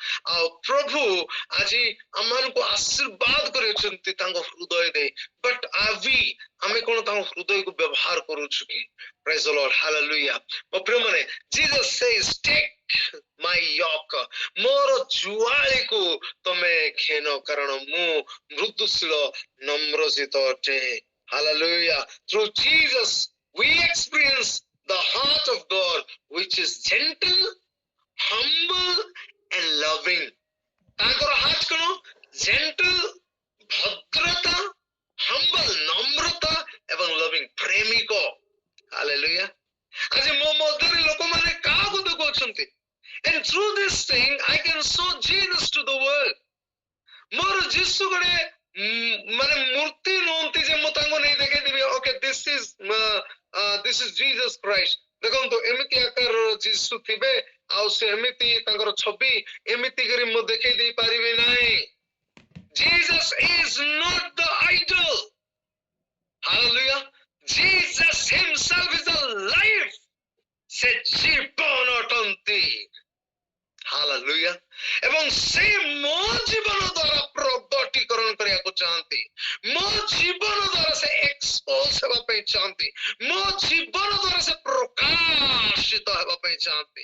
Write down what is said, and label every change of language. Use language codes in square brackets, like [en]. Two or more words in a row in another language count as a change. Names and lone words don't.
[or] ଆଉ ପ୍ରଭୁ ଆଜି ଆମମାନଙ୍କୁ ଆଶୀର୍ବାଦ କରିଛନ୍ତି ତାଙ୍କ ହୃଦୟ ଦେଇ, ବଟ୍ ଆମେ କଣ ତାଙ୍କ ହୃଦୟକୁ ବ୍ୟବହାର କରୁଛୁ କି? [en] praise the Lord. ହାଲେଲୁୟା। [or] ମୋ ପ୍ରିୟମାନେ, [en] Jesus says take my yoke, [or] ମୋର ଜୁଆଳିକୁ ତମେ ଘେନ, କାରଣ ମୁଁ ମୃଦୁଶୀଳ ନମ୍ରଚିତ ଅଟେ। [en] Hallelujah. Through Jesus, we experience the heart of God, which is gentle, humble, and loving. [or] ତାଙ୍କର ହାର୍ଟ କଣ? Gentle, ଭଦ୍ରତା, humble, নম্ରତା ଏବଂ loving, ପ୍ରେମିକ. Hallelujah. ଆଜି ମୋ ମଧ୍ୟରେ ଲୋକମାନେ କାହାକୁ ଦେଖୁଛନ୍ତି? [en] And through this thing, I can show Jesus to the world. [or] ମୋର ଯୀଶୁ ଗୋଟେ ମାନେ ମୂର୍ତ୍ତି ନୁହନ୍ତି ଯେ ମୁଁ ତାଙ୍କୁ ନେଇ ଦେଖେଇଦେବି, [en] okay, this is Jesus Christ. [or] ଦେଖନ୍ତୁ ଏମିତି ଆକାରର ଯୀଶୁ ଥିବେ ଆଉ ସେ ଏମିତି ତାଙ୍କର ଛବି ଏମିତି କରି ମୁଁ ଦେଖେଇ ଦେଇ ପାରିବି ନାହିଁ. [en] Jesus is not the idol. Hallelujah. Jesus himself is alive. [or] ସେ ଜୀବନ ଅଟନ୍ତି. [en] Hallelujah. [or] ଏବଂ ସେ ମୋ ଜୀବନ ଦ୍ୱାରା ପ୍ରଗଟୀକରଣ କରିବାକୁ ଚାହାନ୍ତି. ମୋ ଜୀବନ ଦ୍ୱାରା ସେ ଏକ୍ସପୋଜ ହେବା ପାଇଁ ଚାହାନ୍ତି. ମୋ ଜୀବନ ଦ୍ୱାରା ସେ ପ୍ରକାଶିତ ହେବା ପାଇଁ ଚାହାନ୍ତି.